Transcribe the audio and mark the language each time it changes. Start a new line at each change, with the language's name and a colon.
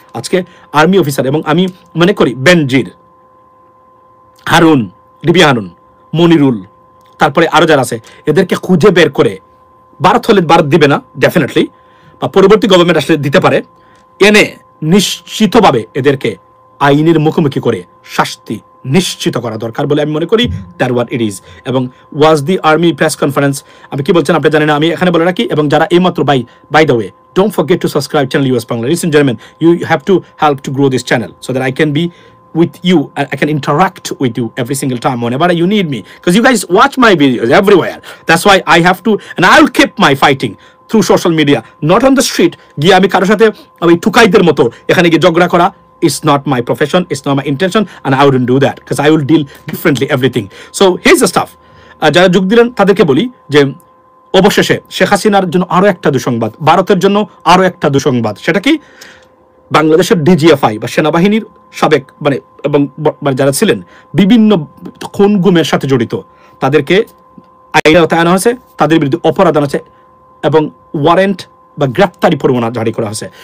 Bangla: আজকে army officer, এবং আমি মনে করি বেনজির, হারুন, ডিবি হারুন, মনিরুল, তারপরে আরো যারা আছে, এদেরকে খুঁজে বের করে, ভারত হলে ভারত দিবে না ডেফিনেটলি, বা পরবর্তী গভর্নমেন্ট আসলে দিতে পারে, এনে নিশ্চিতভাবে এদেরকে আইনের মুখোমুখি করে শাস্তি নিশ্চিত করা দরকার বলে আমি মনে করি।
English: That what it is.
Bangla: এবং ওয়াজ দি আর্মি প্রেস কনফারেন্স, আমি কি বলছেন আপনি জানেন না, আমি এখানে বলে রাখি। এবং যারা এইমাত্র
English: By the way, don't forget to subscribe channel US Bangla. Listen gentleman, you have to help to grow this channel so that I can be with you, I can interact with you every single time whenever you need me, because you guys watch my videos everywhere. That's why I have to, and I'll keep my fighting through social media, not on the street
Bangla: গিয়ে আমি কারোর সাথে ওই টুকাইদের মতো এখানে গিয়ে ঝগড়া করা।
English: It's not my profession, it's not my intention, and I wouldn't do that because I will deal differently everything. So here's the stuff.
Bangla: যারা যোগ দিলেন তাদেরকে বলি যে অবশেষে শেখ হাসিনার জন্য আরো একটা দুঃসংবাদ, ভারতের জন্য আরো একটা দুঃসংবাদ। সেটা কি? বাংলাদেশের ডিজিএফআই বা সেনাবাহিনীর সাবেক এবং যারা ছিলেন বিভিন্ন খুন গুমের সাথে জড়িত, তাদেরকে আইনে আনা হয়েছে, তাদের বিরুদ্ধে অপরাধ আনা হয়েছে এবং ওয়ারেন্ট বা গ্রেপ্তারি পরোয়ানা জারি করা হয়েছে।